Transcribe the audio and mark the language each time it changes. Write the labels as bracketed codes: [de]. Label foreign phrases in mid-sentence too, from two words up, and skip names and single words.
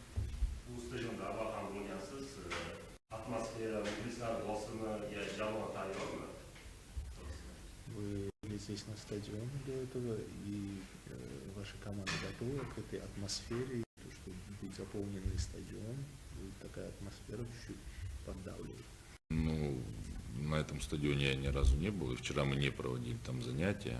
[uz] Bu stadionda avval ham bo'lgansiz. Atmosfera, muxlislar bosimi, jamoa tayyor [ru] здесь на стадионе до этого, и ваша команда готова к этой атмосфере, то, что будет заполненный стадион, будет такая атмосфера чуть-чуть поддавливает. Ну, на этом стадионе я ни разу не был, и вчера мы не проводили там занятия.